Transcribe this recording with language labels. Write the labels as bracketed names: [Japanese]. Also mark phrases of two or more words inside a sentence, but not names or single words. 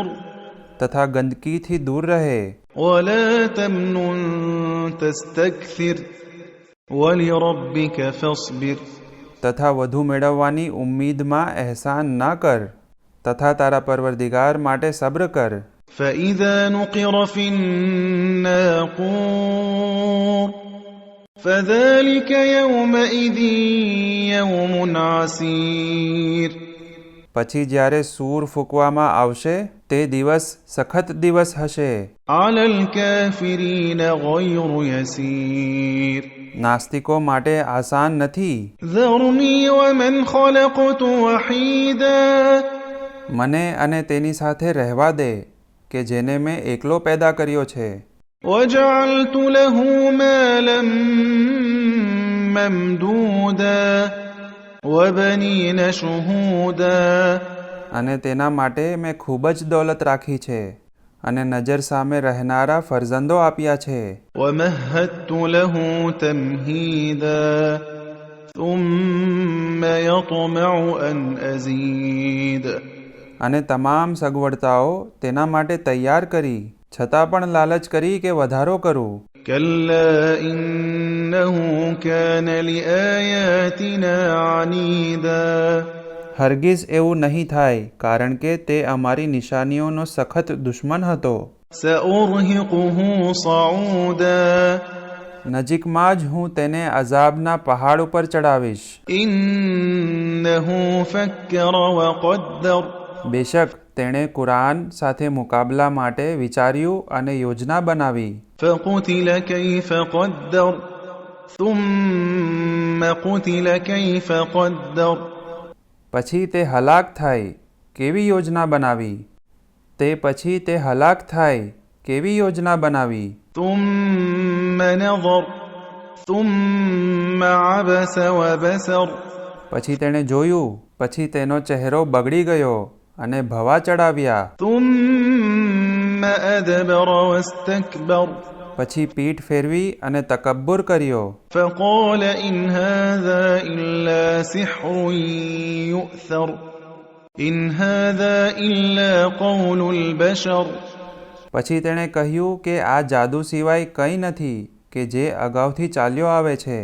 [Gujarati] તથા ગંદકીથી દૂર રહે. [Arabic] ولا تمنن تستكثر ولربك فاصبر. [Gujarati] તથા વધુ મેળવવાની ઉમ્મીદમાં અહેસાન ન કર, તથા તારા પરવરદિગાર માટે સબ્ર કર. [Arabic] فإذا نقر في الناقور فذلك يومئذ يوم عسير. [Gujarati] પછી જ્યારે સૂર ફૂંકવામાં આવશે તે દિવસ સખત દિવસ હશે. [Arabic] على الكافرين غير يسير. [Gujarati] નાસ્તિકો માટે આસાન નથી. [Arabic] ذرني ومن خلقت وحيدا. [Gujarati] મને અને તેની સાથે રહેવા દે કે જેને મેં એકલો પેદા કર્યો છે. [Arabic] وجعلت له مالا ممدودا وبنين شهودا. [Gujarati] અને તેના માટે મેં ખૂબ જ દોલત રાખી છે અને નજર સામે રહેનારા ફરજંદો આપ્યા છે. [Arabic] ومهدت له تمهيدا ثم يطمع أن أزيد. [Gujarati] અને તમામ સગવડતાઓ તેના માટે તૈયાર કરી, છતાં પણ લાલચ કરી કે વધારો કરું. [Arabic] كلا إنه كان لآياتنا عنيدا. [Gujarati] હરગીઝ એવું નહીં થાય, કારણ કે તે અમારી નિશાનીઓનો સખત દુશ્મન હતો. [Arabic] سأرهقه صعودا. [Gujarati] નજીકમાં જ હું તેને અઝાબના પહાડ ઉપર ચડાવીશ. [Arabic] إنه فكر وقدر. [Gujarati] બેશક તેણે કુરાન સાથે મુકાબલા માટે વિચાર્યું અને યોજના બનાવી. [Arabic] فقتل كيف قدر ثم قتل كيف قدر. [Gujarati] પછી તે હલાક થાય, કેવી યોજના બનાવી. તે પછી તે હલાક થાય, કેવી યોજના બનાવી. [Arabic] ثم نظر ثم عبس وبسر. [Gujarati] પછી તેણે જોયું, પછી તેનો ચહેરો બગડી ગયો અને ભવા ચડાવ્યા. [Arabic] ثم أدبر واستكبر. [Gujarati] પછી પીઠ ફેરવી અને તકબ્બુર કર્યો. [Arabic] فقال إن هذا إلا سحر يؤثر إن هذا إلا قول البشر. [Gujarati] પછી તેણે કહ્યું કે આ જાદુ સિવાય કંઈ નથી કે જે અગાઉથી ચાલ્યો આવે છે.